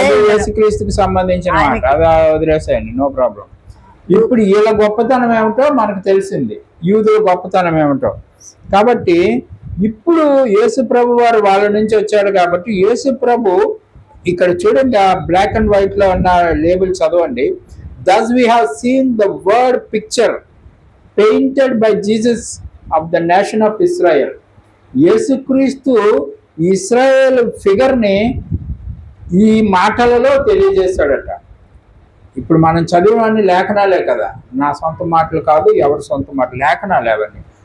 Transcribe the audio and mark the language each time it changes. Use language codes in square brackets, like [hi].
[te] యేసుక్రీస్తుకి సంబంధించిన మాట, అది వదిలేసాయండి, నో ప్రాబ్లం. ఇప్పుడు వీళ్ళ గొప్పతనం ఏమిటో మనకు తెలిసింది, యూదుల గొప్పతనం ఏమిటో. కాబట్టి ఇప్పుడు యేసు ప్రభు వారు వాళ్ళ నుంచి వచ్చాడు. కాబట్టి యేసు ప్రభు ఇక్కడ చూడండి, ఆ బ్లాక్ అండ్ వైట్ లో ఉన్న లేబుల్ చదవండి. [en] Thus we have seen the word picture painted by Jesus of the nation of Israel. [te] యేసుక్రీస్తు ఇశ్రాయేల్ ఫిగర్ ని ఈ మాటలలో తెలియజేశాడట. ఇప్పుడు మనం చదివినవన్నీ లేఖనాలే కదా, నా సొంత మాటలు కాదు, ఎవరి సొంత మాటలు, లేఖనాలు అవన్నీ.